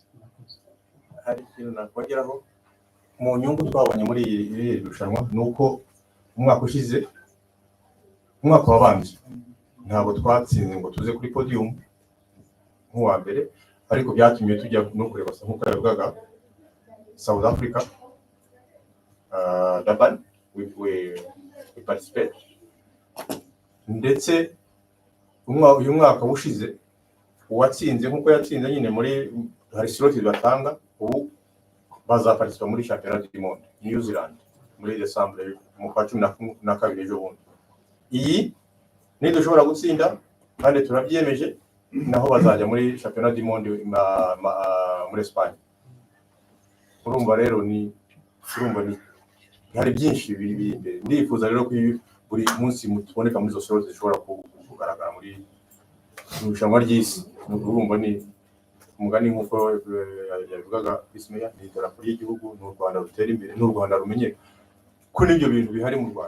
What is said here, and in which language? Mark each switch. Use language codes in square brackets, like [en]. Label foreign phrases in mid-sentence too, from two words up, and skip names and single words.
[rw] Hari ikintu nakongeraho mu nyungu twabonye muri iri rushanwa ni uko umwaka ushize, umwaka wabanje ntabwo twatsinze ngo tuze kuri podium nk'uwa mbere, ariko byatumye tujya no kureba nk'uko yavugaga South Africa, [en] Durban, we participate, [rw] ndetse uyu mwaka ushize uwatsinze nk'uko yatsinze nyine muri hari slot batanga, ubu bazaparticipa muri [fr] championnat du monde [rw] New Zealand muri December mu kwa 12 ejo bundi. Iyi nidushobora gutsinda kandi turabyemeje, naho bazajya muri [fr] championnat du monde [rw] muri Espagne. Urumva rero ni hari byinshi biri imbere. Ndifuza rero ko buri munsi mutuboneka muri zo slot zishobora kugaragara muri irushanwa ry'isi. Urumva ni umugani nk'uko yavugaga Ismail, ni idarapo ry'igihugu, n'u Rwanda rutera imbere, n'u Rwanda rumenye ko n'ibyo bintu bihari mu Rwanda.